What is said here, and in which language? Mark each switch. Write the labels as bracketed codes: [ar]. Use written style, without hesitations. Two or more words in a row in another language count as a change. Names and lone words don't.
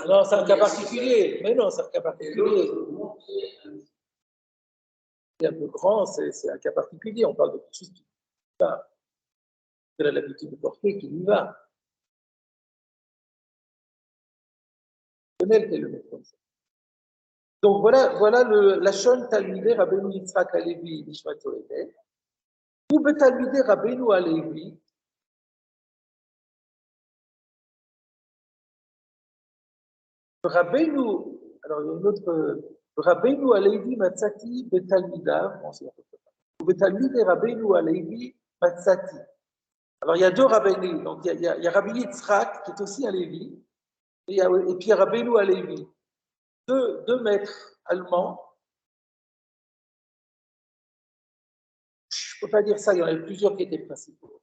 [fr] Non, c'est un cas particulier. Mais non, c'est un cas particulier. C'est un peu grand, c'est un cas particulier. On parle de quelque chose qui va. Elle a l'habitude de porter, qui y va. C'est le mettre comme ça. Donc voilà la [he] שון תלמידי רבינו יצחק הלוי נשמתו עדן. Ou בתלמידי רבינו הלוי. Rabbeinu, [fr] alors il y a une autre. [he] רבינו הלוי מצאתי בתלמידיו. Ou בתלמידי רבינו הלוי מצאתי. [fr] Alors il y a deux Rabbeinu. Donc il y a Rabbi Yitzhak qui est aussi un Lévi. Et puis il y a Rabbeinu Halevi. Deux maîtres allemands. Je ne peux pas dire ça, il y en avait plusieurs qui étaient principaux.